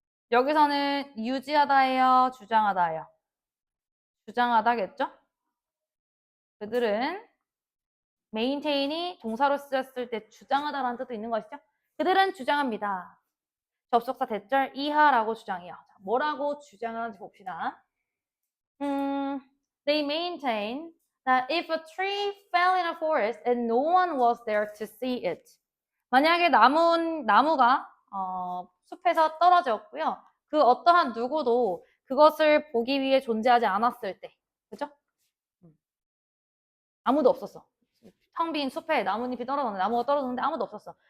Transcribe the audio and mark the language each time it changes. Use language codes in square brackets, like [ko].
[ko] 여기서는 유지하다예요? 주장하다예요? 주장하다겠죠? 그들은 maintain이 동사로 쓰였을 때 주장하다라는 뜻도 있는 것이죠. 그들은 주장합니다. 접속사 대절 이하라고 주장해요. 자, 뭐라고 주장하는지 봅시다. [en] They maintain that if a tree fell in a forest and no one was there to see it. [ko] 만약에 나무가 숲에서 떨어졌고요. 그 어떠한 누구도 그것을 보기 위해 존재하지 않았을 때. 그죠? 아무도 없었어. 텅 빈 숲에 나뭇잎이 떨어졌는데 나무가 떨어졌는데 아무도 없었어.